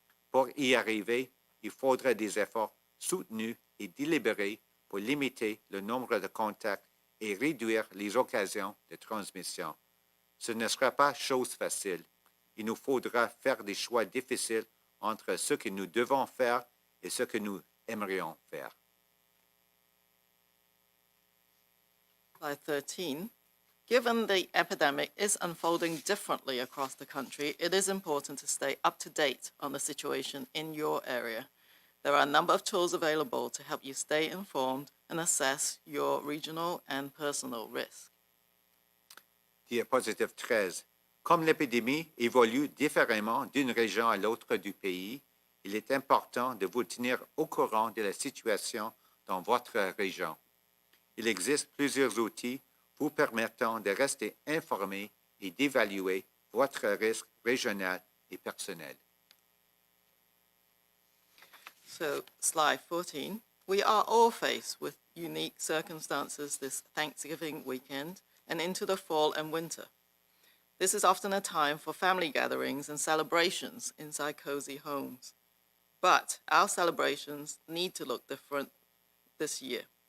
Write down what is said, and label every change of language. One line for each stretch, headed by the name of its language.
French: Pour y arriver, il faudrait des efforts soutenus et délibérés pour limiter le nombre de contacts et réduire les occasions de transmission. Ce ne sera pas chose facile. Il nous faudra faire des choix difficiles entre ce que nous devons faire et ce que nous aimerions faire.
English: Slide 13. Given the epidemic is unfolding differently across the country, it is important to stay up to date on the situation in your area. There are a number of tools available to help you stay informed and assess your regional and personal risk.
French: Diapositive 13. Comme l'épidémie évolue différemment d'une région à l'autre du pays, il est important de vous tenir au courant de la situation dans votre région. Il existe plusieurs outils vous permettant de rester informé et d'évaluer votre risque régional et personnel.
English: So, slide 14. We are all faced with unique circumstances this Thanksgiving weekend and into the fall and winter. This is often a time for family gatherings and celebrations inside cozy homes. But our celebrations need to look different this year.